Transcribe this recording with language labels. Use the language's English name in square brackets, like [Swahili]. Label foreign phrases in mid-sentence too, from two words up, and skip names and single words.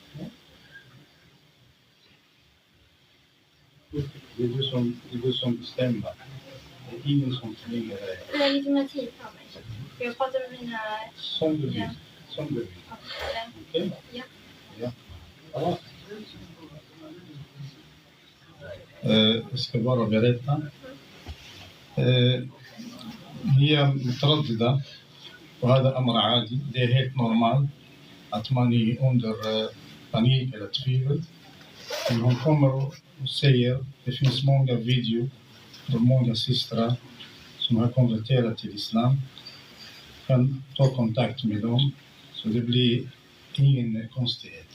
[Swedish] Det är du som bestämmer. Det är ingen som tvingar dig. Legitimation på mig. För jag pratar med mina... Som du vill. Som du vill. Okej? Ja. Ja. Ja. Jag ska bara berätta. [Arabic] هي مترددة وهذا أمر عادي. [Swedish] Det är helt normalt att man är under panik eller tvivel. Men hon kommer och säger, det finns många videor och många systrar som har konverterat till islam. Kan ta kontakt med dem så det blir ingen konstighet.